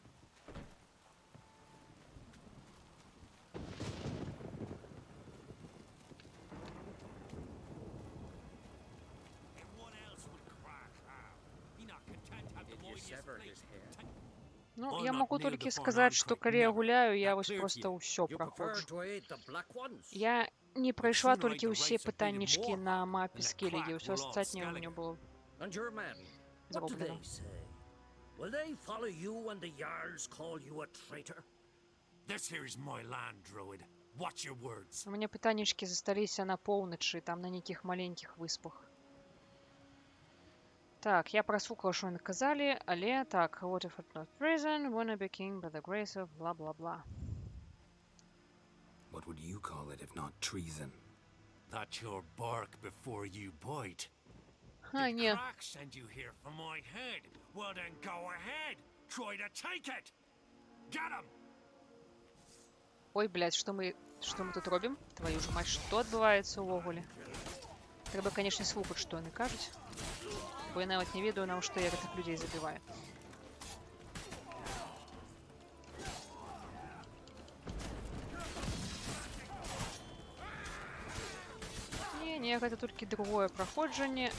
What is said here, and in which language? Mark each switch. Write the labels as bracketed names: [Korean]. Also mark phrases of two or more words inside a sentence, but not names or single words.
[English] Everyone else would cry foul. He not content to have the Did you mightiest sever blade. his hair? [Belarusian] Ну, я могу толькі сказаць, што калі я гуляю, я вось проста ўсё [English] You prefer [Belarusian] праходжу. [English] to aid the black ones? [Belarusian] Я не прайшла толькі ўсе пытаннічкі на мапе Скеллігі, ўсё астатняе ў мяне было [English] And your men, what do [Belarusian] зроблена. [English] they say? Will they follow you when the Jarls call you a traitor? This here is my land, druid. Watch your words. [Belarusian] У мяне пытанічкі засталіся на поўначы, там на нейкіх маленькіх выспах. Так, я праслухала, што яны казалі, але так, [English] Waterford not prison, wanna be king by the grace of blah-blah-blah. What would you call it if not treason? That's your bark before you bite. [Belarusian] А, [English] Did [Belarusian] не. [English] Crack send you here for my head? Well then go ahead. Try to take it. Get him. [Belarusian] Ой, блядь, што мы тут робім? [Russian] Твою ж мать, [Belarusian] што адбываецца ўвогуле? Трэба, канешне, слухаць, што яны кажуць. Бо я нават не ведаю, навошта я гэтых людзей забіваю. Не, гэта толькі другое праходжанне.